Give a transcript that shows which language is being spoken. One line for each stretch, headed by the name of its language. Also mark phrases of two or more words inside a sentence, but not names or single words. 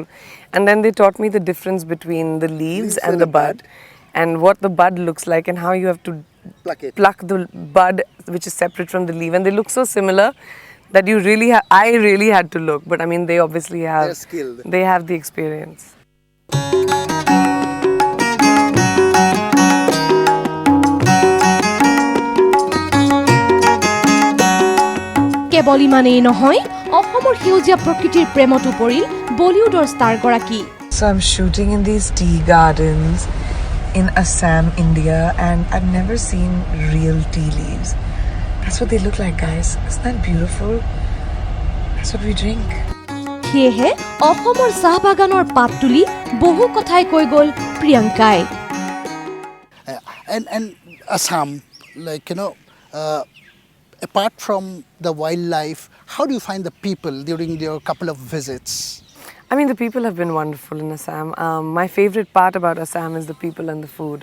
English: And then they taught me the difference between the leaves and the bud, and what the bud looks like and how you have to pluck the bud, which is separate from the leaf. And they look so similar that I really had to look, but I mean they obviously have, they're skilled. They have the experience.
Assamese: কেৱল ইমানেই নহয়, অসমৰ সেউজীয়া প্ৰকৃতিৰ প্ৰেমতো পৰিল বলিউডৰ ষ্টাৰ গৰাকী।
English: So I'm shooting in these tea gardens in Assam, India, and I've never seen real tea leaves. That's what they look like, guys. Isn't that beautiful? That's what we drink.
Assamese: সেয়েহে অসমৰ চাহ বাগানৰ পাত তুলি বহু কথাই কৈ গ'ল প্ৰিয়ংকাই।
English: And Assam, apart from the wildlife, how do you find the people during your couple of visits? I mean, the people have been wonderful in Assam. My favorite part about Assam is the people and the food.